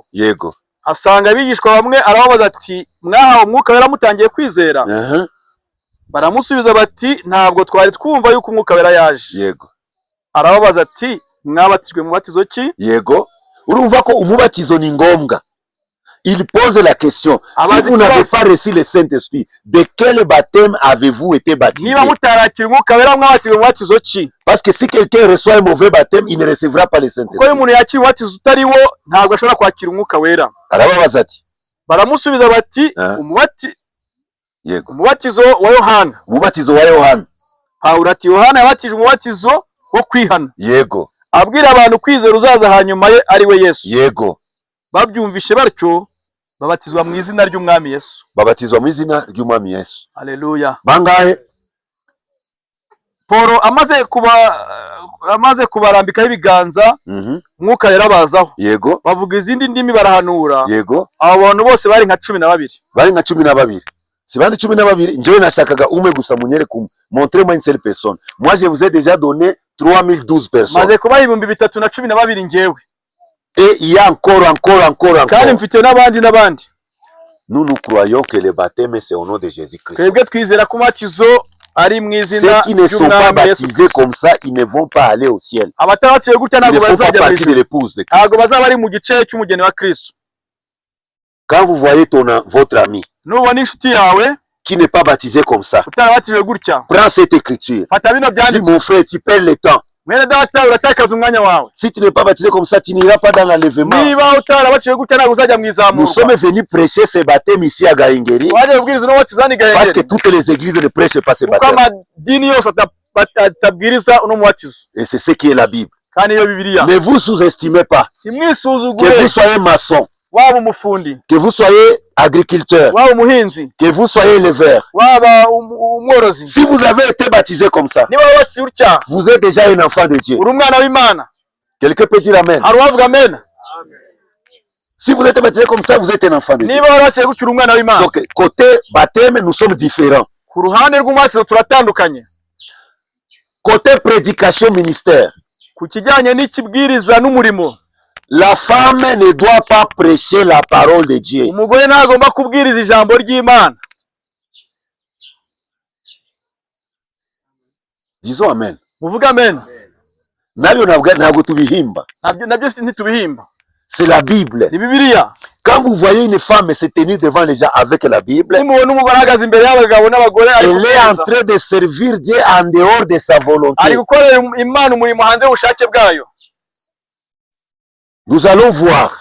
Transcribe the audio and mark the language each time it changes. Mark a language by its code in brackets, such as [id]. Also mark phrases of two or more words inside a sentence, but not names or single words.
[rw] Yego. Asanga abigishwa bamwe arababaza ati mwahawe Umwuka Wera mutangiye kwizera? Baramusubiza bati ntabwo twari twumva yuko Umwuka Wera yaje. Yego. Arababaza ati mwabatijwe mu batizo ki? Yego. Urumva ko umubatizo ni ngombwa. [fr] Il pose la question, si vous n'avez pas reçu le Saint-Esprit, de quel baptême avez-vous été baptisé? Parce que si quelqu'un reçoit un mauvais baptême, il ne recevra pas le Saint-Esprit. [rw] Arababaza ati, baramusubiza bati umubatizo wa Yohana. Umubatizo wa Yohana. Pawulo ati Yohana yabatije umubatizo wo kwihana. Yego. Abwira abantu kwizera uzaza hanyuma ye ari we Yesu. Yego. Babyumvishe batyo babatizwa mu izina ry'umwami Yesu. Babatizwa mu izina ry'umwami Yesu. Haleluya. Bangahe? Paulo amaze kubarambikaho ibiganza, Mwuka yarabazaho. Yego. Bavuga izindi ndimi barahanura. Yego. Abo bantu bose bari nka 12. Bari nka 12. Si bandi 12, njyewe nashakaga umwe gusa munyere ku [fr] montrez-moi une seule personne. Moi je vous ai déjà donné 3012 personnes. [rw] Maze kuba 312 njyewe. [fr] Et il y a encore. [rw] Kandi mfite n'abandi. [fr] Nous croyons que le baptême c'est au nom de Jésus-Christ. [rw] Twebwe twizera ko umubatizo ari mu izina ry'umwami Yesu. [fr] Ceux qui ne sont pas baptisés comme ça, ils ne vont pas aller au ciel. [rw] Abatarabatijwe gutya ntabwo bazajya mu ijuru. Ntabwo bazaba ari mu gice cy'umugeni wa Kristo. [fr] Quand vous voyez votre ami [rw] nubona inshuti yawe [fr] qui n'est pas baptisé comme ça, [rw] utarabatijwe gutya, [fr] prends cette écriture. [rw] Fata bino byanditswe. [fr] Dis mon frère, tu perds le temps. [rw] Mwene data uratakaza umwanya wawe. [fr] Si tu n'es pas baptisé comme ça, tu n'iras pas dans l'enlèvement. [rw] Niba utarabatijwe gutya ntabwo uzajya mu izamurwa. [fr] Nous sommes venus prêcher ce baptême ici à Gahengeri. [rw] Waje kubwiriza no batizani Gahengeri. [fr] Parce que toutes les églises ne prêchent pas ce baptême. [rw] Kuko amadini yose atabwiriza uno mubatizo. [fr] Et c'est ce qui est la Bible. [rw] Kandi iyo Bibiliya. [fr] Ne vous sous-estimez pas. [rw] Imwisuzugure. [fr] Que vous soyez maçon. [rw] Waba umufundi. [fr] Que vous soyez agriculteur. [rw] Waba umuhinzi. [fr] Que vous soyez éleveur. [rw] Waba umworozi. [fr] Si vous avez été baptisé comme ça, [rw] niba wabatizwe utya, [fr] vous êtes déjà un enfant de Dieu. [rw] Uri umwana w'Imana. [fr] Quelqu'un peut dire amen. [rw] Hari uwavuga amen. [fr] Si vous êtes baptisé comme ça, vous êtes un enfant de Dieu. [rw] Niba wabatizwe gutya uri umwana w'Imana. [fr] Donc côté baptême, nous sommes différents. [rw] Ku ruhande rw'umubatizo turatandukanye. [fr] Côté prédication ministère, [rw] ku kijyanye n'ikibwiriza n'umurimo, [fr] la femme ne doit pas prêcher la parole de Dieu. [rw] Umugore ntagomba kubwiriza ijambo ry'Imana. [fr] Disons amen. [rw] Muvuga amen. Nabyo ntabwo tubihimba. Nabyo ntitubihimba. [fr] C'est la Bible. [rw] Ni Bibiliya. [fr] Quand vous voyez une femme se tenir devant les gens avec la Bible, elle est en train de servir Dieu en dehors de sa volonté. Nous allons voir.